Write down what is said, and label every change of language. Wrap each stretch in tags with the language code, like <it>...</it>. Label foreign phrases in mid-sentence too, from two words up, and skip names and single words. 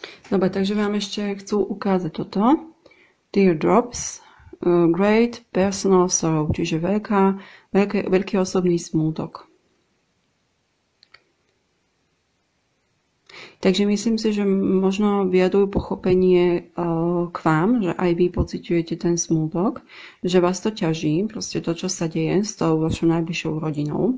<sk>Dobre, takže vám ešte chcú ukázať toto.</sk> <en>Teardrops, great personal sorrow,</en> <sk>čiže veľký osobný smútok. Takže myslím si, že možno vyjadrujú pochopenie k vám, že aj vy pociťujete ten smútok, že vás to ťaží, proste to, čo sa deje s tou vašou najbližšou rodinou.</sk>